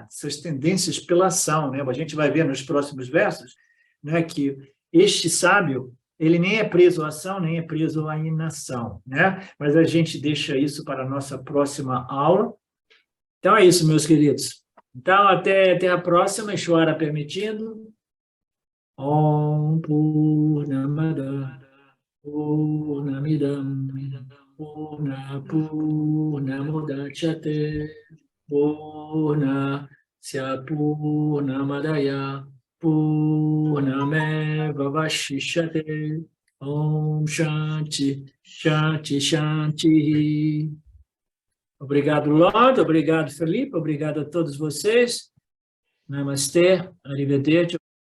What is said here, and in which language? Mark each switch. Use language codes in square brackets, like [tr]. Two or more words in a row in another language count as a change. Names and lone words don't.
[pt] Essas tendências pela ação, né? A gente vai ver nos próximos versos, né, que este sábio ele nem é preso à ação, nem é preso à inação, né? Mas a gente deixa isso para a nossa próxima aula. Então é isso, meus queridos. Então, até a próxima, Ishvara permitindo. [sa] Om Purnamada Purnamidam Purnamudachyate Purnasya Purnamadaya Purnameva Vashishyate. Om Shanti, Shanti, Shanti. [pt] Obrigado, Lord. Obrigado, Felipe. Obrigado a todos vocês. Namastê, Arrivederci.